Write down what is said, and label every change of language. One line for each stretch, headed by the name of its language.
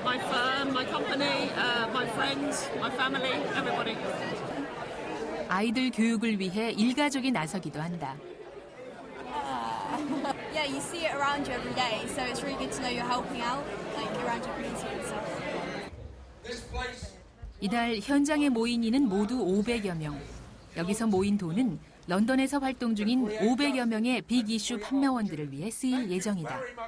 English: My firm, my company, my friends, my family, everybody.
Korean: 아이들 교육을 위해 일가족이 나서기도 한다.
English: Yeah, you see it around you every day, so it's really good to know you're helping out, like around your community and stuff.
Korean: 이달 현장에 모인 이는 모두 500여 명. 여기서 모인 돈은 런던에서 활동 중인 500여 명의 빅 이슈 판매원들을 위해 쓰일 예정이다.